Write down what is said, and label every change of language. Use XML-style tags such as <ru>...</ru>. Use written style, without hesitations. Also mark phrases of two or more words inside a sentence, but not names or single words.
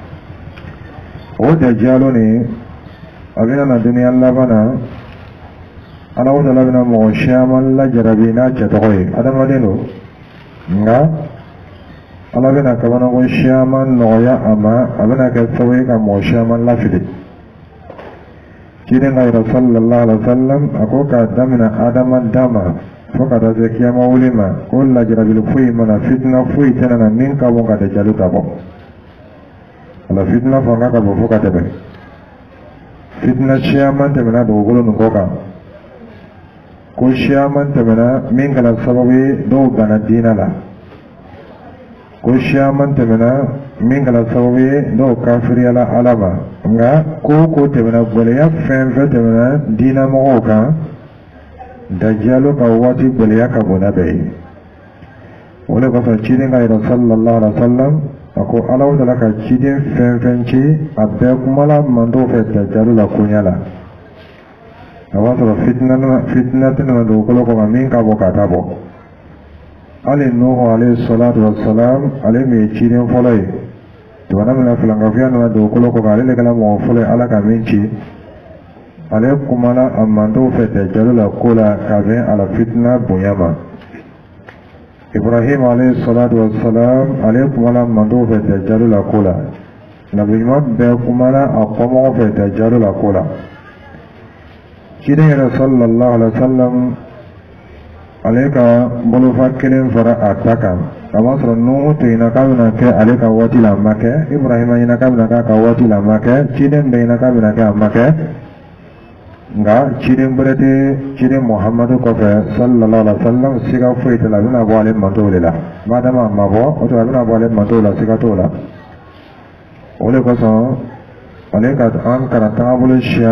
<bm>o dajjalu nin a bɛna na duniya laban na alahu taala bɛna mɔgɔ caman lajarabi n'a cɛ tɔgɔ ye adamaden don nka ala bɛna kabanako caman nɔgɔya a ma a bɛna kɛ sababu ye ka mɔgɔ caman lafili ciden ka yira</bm> <ar>صلى الله عليه وسلم</ar> <bm>a ko k'a daminɛ adama dama fo ka taa se kiyama wuli ma ko lajarabili foyi mana fitina foyi tɛna na min ka bon ka dajjalu ta bɔ ala fitina fanga ka bon fo ka tɛmɛ fitina caman tɛmɛna dugukolo nin kɔ kan ko caman tɛmɛna min kɛra sababu ye dɔw gana diinɛ la ko caman tɛmɛna min kɛra sababu ye dɔw kafiriyala ala ma nka ko tɛmɛna gwɛlɛya fɛn fɛn tɛmɛna diinɛ mɔgɔw kan dajjalu ka waati gwɛlɛya ka bon n'a bɛɛ ye o de kɔsɔn ciden ka yira</bm> <ar>صلى الله عليه وسلم</ar> <bm>a ko alahu taala ka ciden fɛn fɛn ci a bɛɛ kumala mantow fɛ dajjalu la koɲa la a b'a sɔrɔ fitina tɛna dugukolo kɔkan min ka bɔ ka taa bɔ hali nuhu</bm> <ar>عليه الصلاة والسلام</ar> <bm>ale min ye ciden fɔlɔ ye jamana min na filankafiya nana dugukolo kɔkan ale de kɛra mɔgɔ fɔlɔ ye ala ka min ci ale kumana a mantow fɛ dajjalu la ko la ka bɛn a la fitina bonya ma ibrahim</bm> <ar>عليه الصلاة والسلام</ar> <bm>ale kumana mantow fɛ dajjalu la ko la nabi ɲuman bɛɛ kumana a kɔmɔgɔw fɛ dajjalu la ko la ciden yɛrɛ</bm> <ar>صلى الله عليه وسلم</ar> <bm>aleka bolofa kelen fara ataka kama sɔrɔ nuhu tigina k'a bɛna kɛ ale ka waati la a ma kɛ ibrahima ɲina k'a bɛna k'a ka waati la a ma kɛ ciden bɛɛ ɲina k'a bɛna kɛ a ma kɛ nka ciden bɛrɛ tɛ ciden muhamadu kɔfɛ</bm> <ar>صلى الله عليه وسلم</ar> <bm>siga foyi tɛ la a bɛna bɔ ale mantow de la madama a ma bɔ o tuma a bɛna bɔ ale mantow la siga t'o la o de kosɔn ale ka an kana taabolo siya</bm>